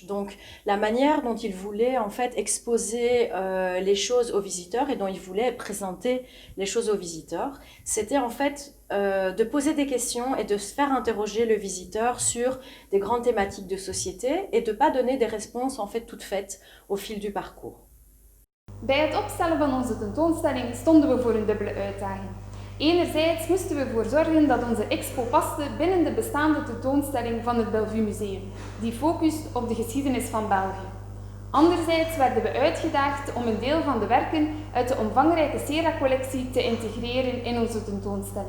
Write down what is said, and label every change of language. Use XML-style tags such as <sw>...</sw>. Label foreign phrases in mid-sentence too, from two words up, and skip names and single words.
<fr>Donc la manière dont ils voulaient en fait exposer les choses aux visiteurs et dont ils voulaient présenter les choses aux visiteurs, c'était en fait de poser des questions et de se faire interroger le visiteur sur des grandes thématiques de société et de ne pas donner des réponses en fait toutes faites au fil du parcours.</fr> <nl>Bij het opstellen van onze tentoonstelling stonden we voor een dubbele uitdaging. Enerzijds moesten we ervoor zorgen dat onze expo paste binnen de bestaande tentoonstelling van het Bellevue Museum, die focust op de geschiedenis van België. Anderzijds werden we uitgedaagd om een deel van de werken uit de omvangrijke Sera-collectie te integreren in onze tentoonstelling.</nl>